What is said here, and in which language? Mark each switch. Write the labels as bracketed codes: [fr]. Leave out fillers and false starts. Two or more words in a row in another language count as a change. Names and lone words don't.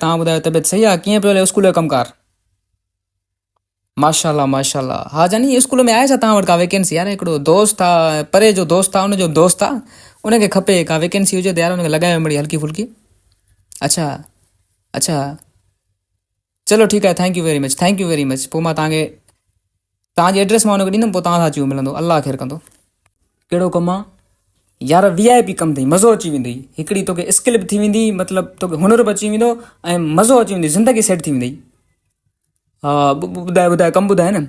[sd] तव्हां ॿुधायो, तबियत सही आहे? कीअं पियो हले स्कूल जो कमकार? माशाल्लाह। हा जानी, स्कूल में आहे छा तव्हां वटि का वैकेंसी यार? हिकिड़ो दोस्त आहे, परे जो दोस्त आहे, उनजो दोस्त आहे, उनखे खपे का वैकेंसी हुजे त यार उनखे लॻायो मिड़ी हल्की फुल्की। अच्छा, चलो ठीकु आहे, [en] Thank you very much. [sd] पोइ मां तव्हांजी एड्रेस मां हुनखे ॾींदुमि, पोइ तव्हां सां अची मिलंदो, अलाह ख़ैर कंदो। कहिड़ो कमु आहे यार? VIP कमु अथई, मज़ो अची वेंदई, हिकिड़ी तोखे स्किल बि थी वेंदी, मतिलबु तोखे हुनर बि अची वेंदो, ऐं मज़ो अची वेंदी, ज़िंदगी सेट थी वेंदई। हा, ॿुधाए कमु ॿुधाए न।